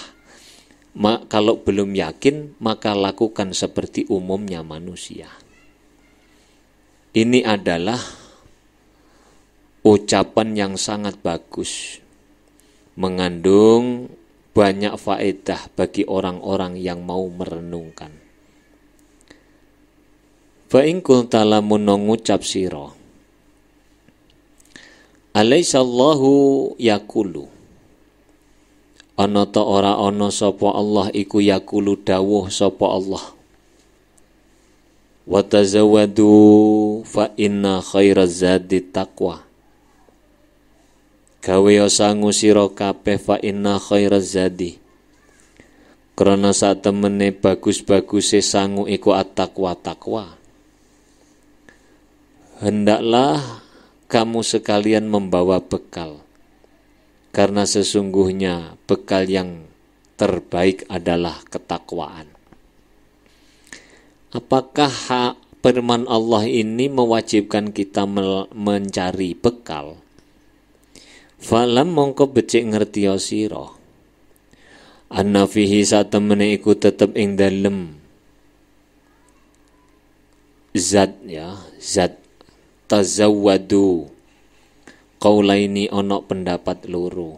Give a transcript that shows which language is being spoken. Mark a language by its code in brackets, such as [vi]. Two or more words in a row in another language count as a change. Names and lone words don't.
[id] Kalau belum yakin, maka lakukan seperti umumnya manusia. Ini adalah ucapan yang sangat bagus, mengandung banyak faedah bagi orang-orang yang mau merenungkan. [ar] Fa in qulta [jv] lamun ngucap sira, [ar] alaisallahu yaqulu, [jv] ana ta ora ana sapa Allah iku [ar] yaqulu [jv] dawuh sapa Allah, [ar] wa tazawwadu fa inna khairaz zadi taqwa. [jv] Gawe sangu sira kabeh [ar] fa inna khairaz zadi, [jv] krana sak temene bagus-baguse sangu iku at-taqwa takwa. [id] Hendaklah kamu sekalian membawa bekal, karena sesungguhnya bekal yang terbaik adalah ketakwaan. Apakah firman Allah ini mewajibkan kita mencari bekal? [jv] Falam mongko becik ngertiya sira, [ar] anna fihi [jv] satemene iku tetep ing dalem zat tazawwadu qaulaini ana pendapat loro.